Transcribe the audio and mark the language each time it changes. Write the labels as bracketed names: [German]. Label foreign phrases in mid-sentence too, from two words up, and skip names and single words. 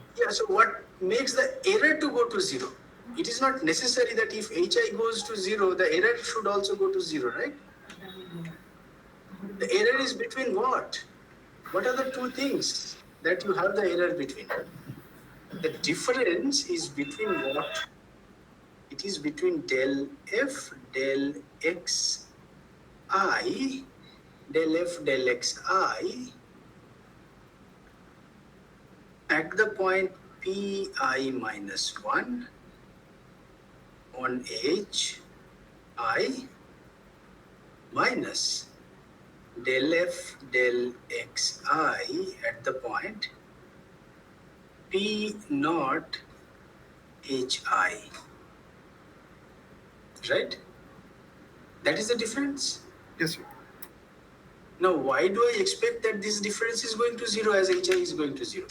[English] Yeah, so what makes the error to go to 0? It is not necessary that if hi goes to 0, the error should also go to 0, right? The error is between what? What are the two things that you have the error between? The difference is between what? It is between del f del x I, del f del x I at the point pi minus 1 on h I minus del f del xi at the point p naught hi. Right? That is the difference. Yes, sir. Now, why do I expect that this difference is going to 0 as hi is going to 0?